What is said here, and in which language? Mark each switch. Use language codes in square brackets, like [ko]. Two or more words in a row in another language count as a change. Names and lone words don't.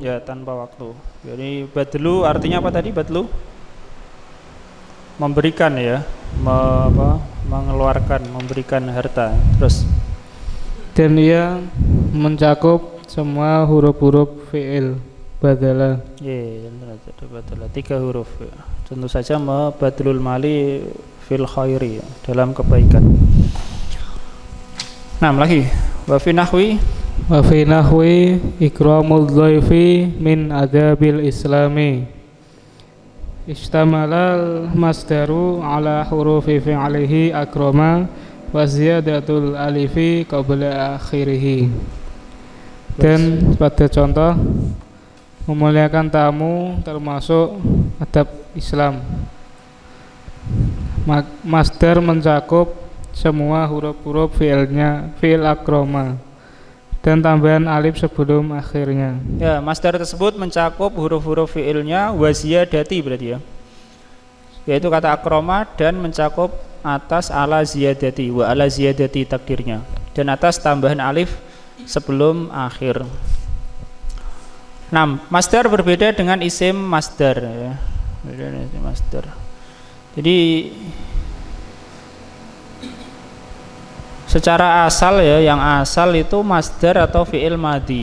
[id] Ya, tanpa waktu. Jadi badlu artinya apa tadi? Badlu memberikan ya, mengeluarkan, memberikan harta. Terus Dan ia mencakup semua huruf-huruf fi'il badala. ya, badala 3 huruf ya. Tentu saja [ar] بذل المال في الخير [id] ya, dalam kebaikan. Nah, lagi [ar] وفي نحو وفي نحو إكرام الضيف من أدب الإسلام. اشتمل المصدر على حروف فعله أكرم وزيادة الألف قبل آخره. [id] Dan pada contoh memuliakan tamu termasuk adab Islam. Masdar mencakup semua huruf-huruf fi'ilnya, fi'il akrama, dan tambahan alif sebelum akhirnya. ya, masdar tersebut mencakup huruf-huruf fi'ilnya [ar] وزيادة [id] berarti ya. Yaitu kata akroma dan mencakup atas [ar] على زيادة وعلى زيادة [id] takdirnya dan atas tambahan alif sebelum akhir. Nah, masdar berbeda dengan isim masdar ya. Beda dengan isim masdar. Jadi secara asal ya, yang asal itu masdar atau fi'il madhi.